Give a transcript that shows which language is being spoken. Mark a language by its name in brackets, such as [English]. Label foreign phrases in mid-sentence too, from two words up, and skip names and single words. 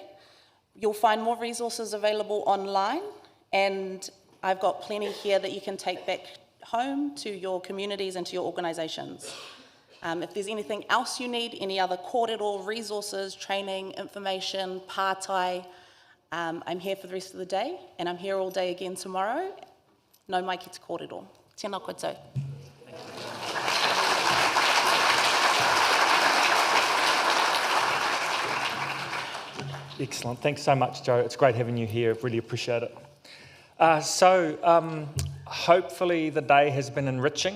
[English] You'll find more resources available online, and I've got plenty here that you can take back home to your communities and to your organisations. If there's anything else you need, any other kōrero, resources, training, information, pātai, I'm here for the rest of the day, and I'm here all day again tomorrow. [Māori] Nau mai ki te kōrero. Tēnā koutou. [English] Excellent. Thanks so much, Joe. It's great having you here. Really appreciate it. Hopefully the day has been enriching.